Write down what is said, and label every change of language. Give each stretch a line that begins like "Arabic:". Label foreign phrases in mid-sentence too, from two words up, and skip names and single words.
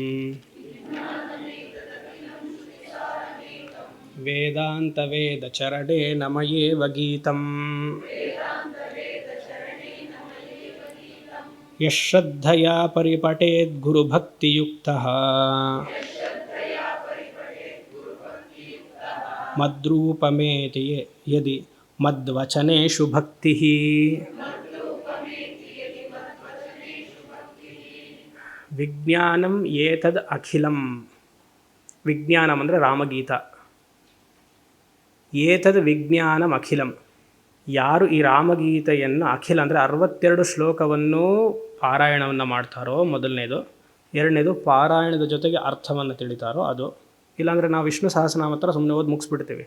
Sanskrit: ವೇದಾಂತ ವೇದ ಚರಣೇ ನಮಯೇವ ಗೀತಂ ಯಶ್ರದ್ಧಯಾ ಪರಿಪಠೇದ್ ಗುರುಭಕ್ತಿಯುಕ್ತಃ ಮದ್ರೂಪಮೇತಿ ಯದಿ ಮದ್ವಚನೇಷು ಭಕ್ತಿಃ. ವಿಜ್ಞಾನಂ ಏತದ್ ಅಖಿಲಂ,
Kannada: ವಿಜ್ಞಾನಂ ಅಂದರೆ ರಾಮಗೀತ.
Sanskrit: ಏತದ್ ವಿಜ್ಞಾನಂ ಅಖಿಲಂ,
Kannada: ಯಾರು ಈ ರಾಮಗೀತೆಯನ್ನು ಅಖಿಲ ಅಂದರೆ 62 ಶ್ಲೋಕವನ್ನು ಪಾರಾಯಣವನ್ನು ಮಾಡ್ತಾರೋ, ಮೊದಲನೇದು. ಎರಡನೇದು ಪಾರಾಯಣದ ಜೊತೆಗೆ ಅರ್ಥವನ್ನು ತಿಳಿತಾರೋ ಅದು. ಇಲ್ಲಾಂದರೆ ನಾವು ವಿಷ್ಣು ಸಹಸ್ರನಾಮ ಹತ್ರ ಸುಮ್ಮನೆ ಓದಿ ಮುಗಿಸ್ಬಿಡ್ತೀವಿ.